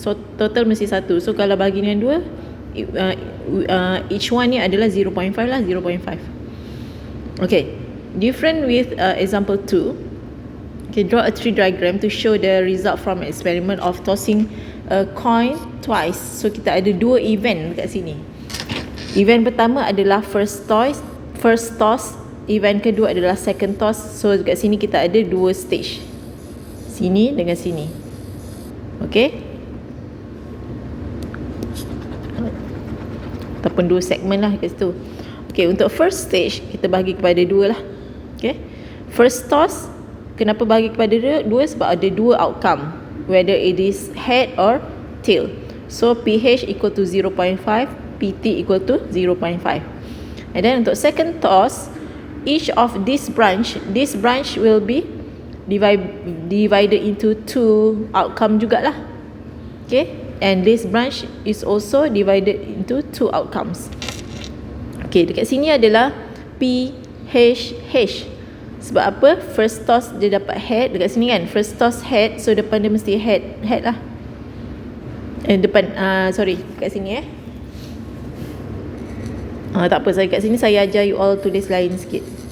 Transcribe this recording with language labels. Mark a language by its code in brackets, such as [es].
[ms] So total mesti 1. So kalau bahagi dengan 2, [en] each one [ms] ni adalah 0.5 lah, 0.5. [en] Okay, different with example 2. Okay, draw a tree diagram to show the result from an experiment of tossing a coin twice. [ms] So kita ada dua event dekat sini. Event pertama adalah first toss, event kedua adalah second toss. So dekat sini kita ada dua stage, sini dengan sini. Okay, ataupun dua segmen lah dekat situ. Okay, untuk first stage kita bahagi kepada 2 lah. Okay, first toss, kenapa bahagi kepada 2? Sebab ada dua [en] outcome, whether it is head or tail. So PH equal to 0.5, PT equal to 0.5. And then untuk second toss, each of this branch will be divided into 2 outcome jugalah. Okay, and this branch is also divided into 2 outcomes. [ms] Okay, dekat sini adalah PH. Sebab apa? First toss dia dapat head dekat sini kan. First toss head, so depan dia mesti head lah. Dekat sini tak apa, kat sini saya ajar you all tulis lain sikit.